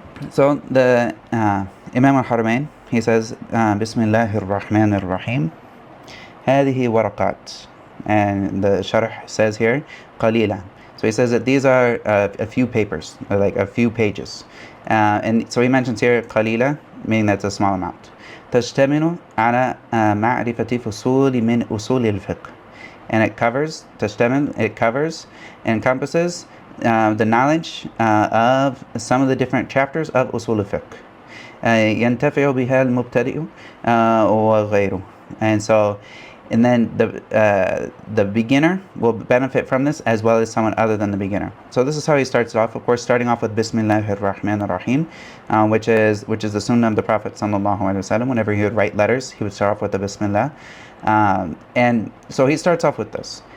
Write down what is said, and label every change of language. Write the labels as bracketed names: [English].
[English] So the Imām al-Haramayn, he says, Bismillahir Rahmanir Rahim, [Arabic] هذه ورقات, [English] and the Sharḥ says here, قليلة. So he says that these are a few papers, or like a few pages. And so he mentions here قليلة, meaning that's a small amount. [Arabic] تشتمل على معرفة فصول من أصول الفقه. [English] And it covers, تشتمل, it covers, encompasses the knowledge of some of the different chapters of أصول الفقه. [Arabic] ينتفع بها المبتدئ وغيره. [English] And so, and then the beginner will benefit from this as well as someone other than the beginner. So this is how he starts it off. Of course, starting off with Bismillahir Rahmanir Rahim, which is the sunnah of the Prophet sallallahu alaihi wasallam. Whenever he would write letters, he would start off with the Bismillah. And so he starts off with this.